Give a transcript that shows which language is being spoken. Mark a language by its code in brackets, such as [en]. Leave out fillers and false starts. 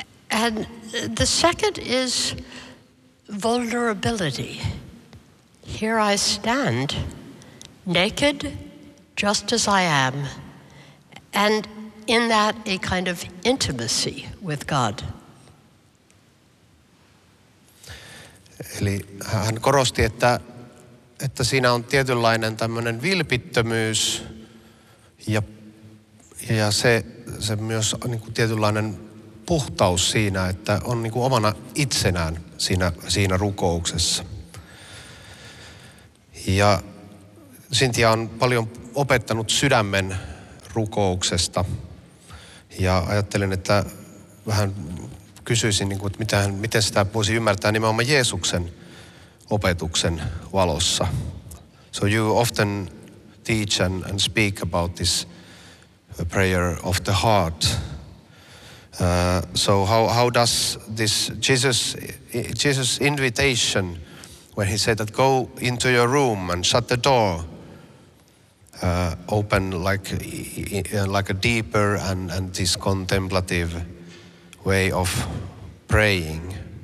[en] And the second is vulnerability. Here I stand, naked, just as I am, and in that, a kind of intimacy with God. [fi] Eli hän korosti, että siinä on tietynlainen tämmöinen vilpittömyys ja se myös niin kuin tietynlainen puhtaus siinä, että on niin kuin omana itsenään siinä rukouksessa. Ja Cynthia on paljon opettanut sydämen rukouksesta. Ja ajattelin, että vähän kysyisin, niin kuin, että miten sitä voisi ymmärtää nimenomaan Jeesuksen opetuksen valossa. [en] So you often teach and speak about this a prayer of the heart. So how does this Jesus' invitation, when he said that go into your room and shut the door, open like a deeper and this contemplative way of praying?